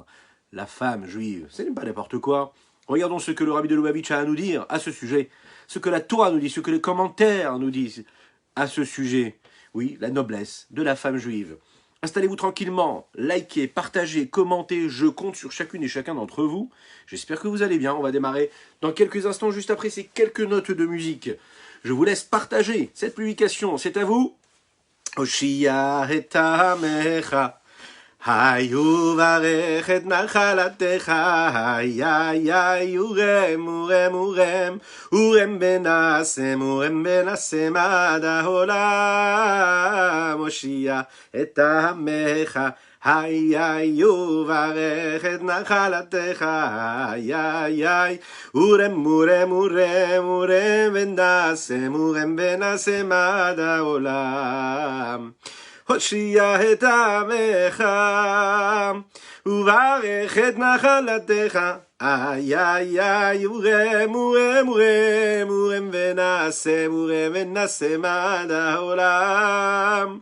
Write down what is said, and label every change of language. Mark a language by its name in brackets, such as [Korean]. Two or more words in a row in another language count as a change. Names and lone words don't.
[French] La femme juive, ce n'est pas n'importe quoi. Regardons ce que le Rabbi de Lubavitch a à nous dire à ce sujet, ce que la Torah nous dit, ce que les commentaires nous disent à ce sujet. Oui, la noblesse de la femme juive. Installez-vous tranquillement, likez, partagez, commentez, je compte sur chacune et chacun d'entre vous. J'espère que vous allez bien, on va démarrer dans quelques instants, juste après ces quelques notes de musique. Je vous laisse partager cette publication, c'est à vous. [Hebrew] הושיע את עמך, היו ברך את נחלתך, איי ורם, ורם, ורם, ורם ונשם עד העולם, הושיע את עמך, איי וברך את נחלתך, איי ורם, ורם, ורם, ורם ונשם עד העולם. הושיע את עמך, וברך את נחלתך, איי איי איי, ורם ורם ורם, ורם ונשם עד העולם.